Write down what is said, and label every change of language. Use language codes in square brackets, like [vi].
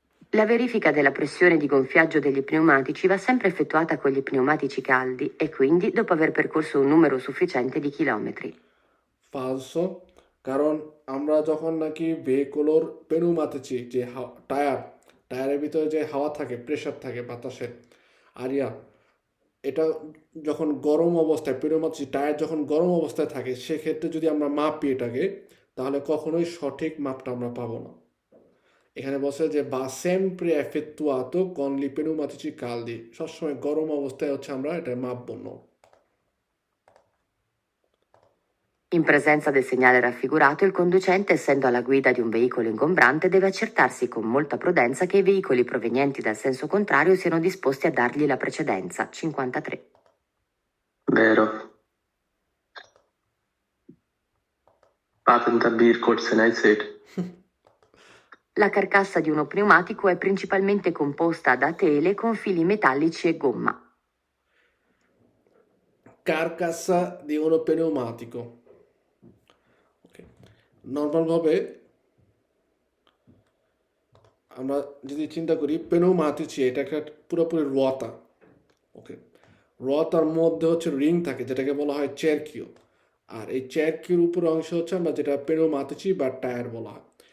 [it] La verifica della pressione di gonfiaggio degli pneumatici va sempre effettuata con gli pneumatici caldi e quindi dopo aver percorso un numero sufficiente di chilometri. [bn] ফালসো, কারণ আমরা যখন নাকি ভেহিকুলোর পেনুমাতেছি যে টায়ারের ভিতরে যে হাওয়া থাকে, প্রেশার থাকে বাতাসের আরিয়া, এটা যখন গরম অবস্থায় পেনুমাতেছি, টায়ার যখন গরম অবস্থায় থাকে সেক্ষেত্রে যদি আমরা মাপি এটাকে, তাহলে কখনোই সঠিক মাপটা আমরা পাবো না। এখানে বলছে যে বা সেমপ্রে এফেক্টুয়াতো [it] con li pneumatici caldi, [bn] সবসময় গরম অবস্থায় হচ্ছে আমরা এটা মাপবো না। [it] In presenza del segnale raffigurato, il conducente, essendo alla guida di un veicolo ingombrante, deve accertarsi con molta prudenza che i veicoli provenienti dal senso contrario siano disposti a dargli la precedenza. 53. Vero. Patenta bir korsen said. La carcassa di uno pneumatico è principalmente composta da tele con fili metallici e gomma. Carcassa di uno pneumatico. [bn] নর্মালভাবে আমরা যদি চিন্তা করি পেনুমাতিচি এটা একটা পুরোপুরি রতা, ওকে, রতার মধ্যে হচ্ছে ring থাকে যেটাকে বলা হয় চেরকিউ, আর এই চেরকিউর উপরে অংশ হচ্ছে আমরা যেটা পেনুমাতিচি বা টায়ার বলা হয়।